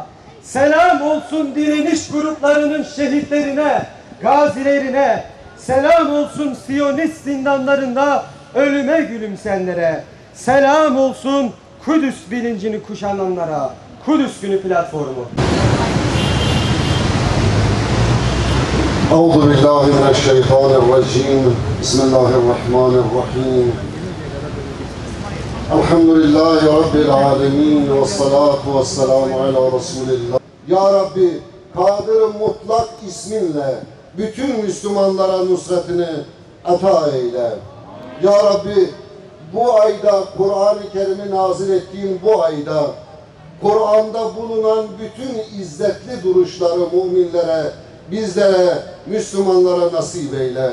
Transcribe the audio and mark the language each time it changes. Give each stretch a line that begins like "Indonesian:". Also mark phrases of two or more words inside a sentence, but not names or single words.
Turkish: Selam olsun direniş gruplarının şehitlerine, gazilerine. Selam olsun Siyonist zindanlarında ölüme gülümseyenlere. Selam olsun Kudüs bilincini kuşananlara. Kudüs Günü platformu.
Arabic: أعوذ بالله من الشيطان الرجيم بسم الله الرحمن الرحيم الحمد لله رب العالمين والصلاة والسلام على رسول الله. يا ربي,
Turkish: Kadir-i Mutlak isminle bütün Müslümanlara nusretini ata eyle.
Arabic: يا ربي,
Turkish: bu ayda Kur'an-ı Kerim'i nazil ettiğin bu ayda Kur'an'da bulunan bütün izzetli duruşları müminlere, bizlere, Müslümanlara nasip eyle.